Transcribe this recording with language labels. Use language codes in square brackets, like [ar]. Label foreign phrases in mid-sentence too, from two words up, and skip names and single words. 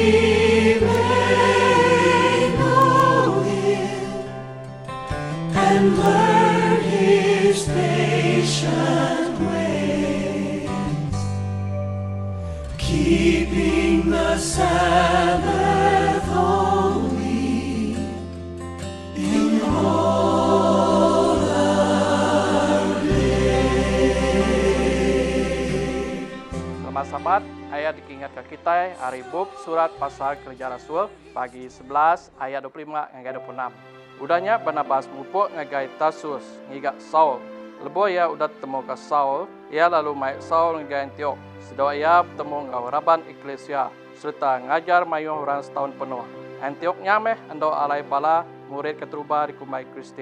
[en] and learn His patient ways, keeping the Sabbath holy in all our days. [iba] Selamat Sabat, ayat diingat ke kita hari buk surat pasal kerja Rasul bagi 11 ayat 25 hingga 26. Udahnya Barnabas mupuk ngagai Tarsus ngigak Saul. Lebo ia udah temu ke Saul, ia lalu mai Saul ngagai Antiok. Sedang ia bertemu ngau raban eklesia serta ngajar mayuh orang setahun penuh. Antiok nyameh ando alai bala murid keteruba di kumai Kristian.